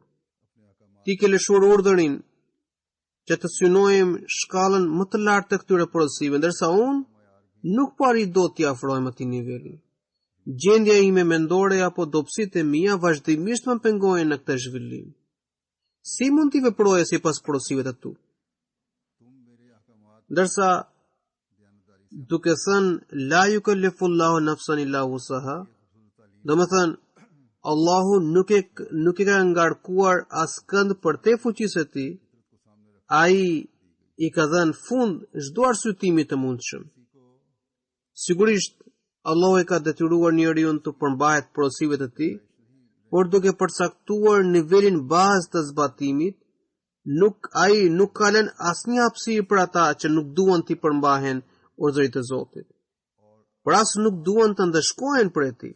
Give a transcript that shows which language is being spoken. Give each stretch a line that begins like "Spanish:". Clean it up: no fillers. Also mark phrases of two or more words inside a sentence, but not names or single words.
Albanian: Ti ke lëshuar urdhërin që të synojmë shkallën më të lartë të këtyre porosive, ndërsa unë nuk pari do t'i afrohem atij niveli. Gjendja ime mendore apo dobësitë e mia vazhdimisht më pengojnë në këtë zhvillim. Si mund t'i veproje sipas porosive të tu? Ndërsa duke thënë
Arabic: لا يكلف الله نفسا إلا وسعها,
Albanian: do më thënë Allahu nuk e ka ngarkuar askënd për te fuqisë e tij, ai i ka dhënë fund çdo arsyetimi të mundshëm. Sigurisht Allahu e ka detyruar njeriu të përmbahet porosive të tij, por duke përcaktuar nivelin bazë të zbatimit, ai nuk ka lënë asnjë hapësirë për ata që nuk duan të përmbahen urdhërit të Zotit, por as nuk duan të ndëshkohen për ti.